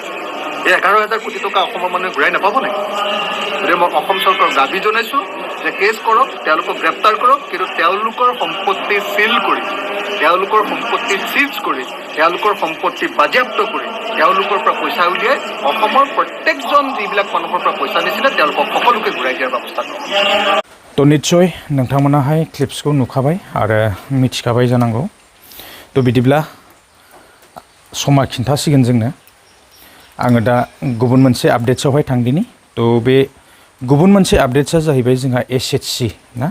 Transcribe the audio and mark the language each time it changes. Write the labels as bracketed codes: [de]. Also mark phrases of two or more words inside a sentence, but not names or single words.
[as] এই 11,000 কোটি টকা অসমৰ মানুহে ঘূৰাই নাপাব নেকি? গতিকে মই অসম চৰকাৰক দাবী জনাইছোঁ যে কেছ কৰক, তেওঁলোকক গ্ৰেপ্তাৰ কৰক, কিন্তু তেওঁলোকৰ সম্পত্তি চিল কৰি, তেওঁলোকৰ সম্পত্তি চিজ কৰি, তেওঁলোকৰ সম্পত্তি বাজেয়াপ্ত কৰি, তেওঁলোকৰ পৰা পইচা উলিয়াই অসমৰ প্ৰত্যেকজন যিবিলাক মানুহৰ পৰা পইচা নিছিলে তেওঁলোকক সকলোকে ঘূৰাই দিয়াৰ ব্যৱস্থা কৰক। [brx] তো নিশ্চय नोंथांमोनाहाय क्लिप्सखौ नुखाबाय आरो मिथिखाबाय जानांगौ। तो बिदिब्ला समा खिन्थासिगोन जोंनो। आङो दा गुबुन मोनसे आपडेट्सआवहाय थांदिनि। तो बे गुबुन मोनसे आपडेट्सआ जाहैबाय जोंहा SHG ना।